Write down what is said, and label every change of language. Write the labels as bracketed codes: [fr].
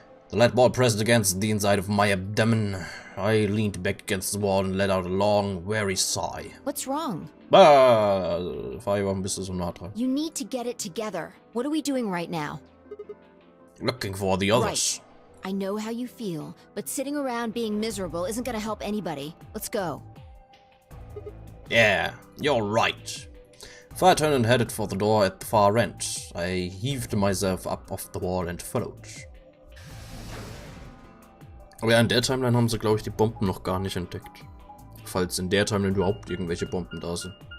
[en] The lead ball pressed against the inside of my abdomen. I leaned back against the wall and let out a long, weary sigh. What's wrong? [de] War ein bisschen so nah dran. [en] You need to get it together. What are we doing right now? Looking for the others. Right. I know how you feel, but sitting around being miserable isn't gonna help anybody. Let's go. Yeah, you're right. So I turned and headed for the door at the far end. I heaved myself up off the wall and followed. [de] Aber ja, in der Timeline haben sie, glaube ich, die Bomben noch gar nicht entdeckt. Falls in der Timeline überhaupt irgendwelche Bomben da sind.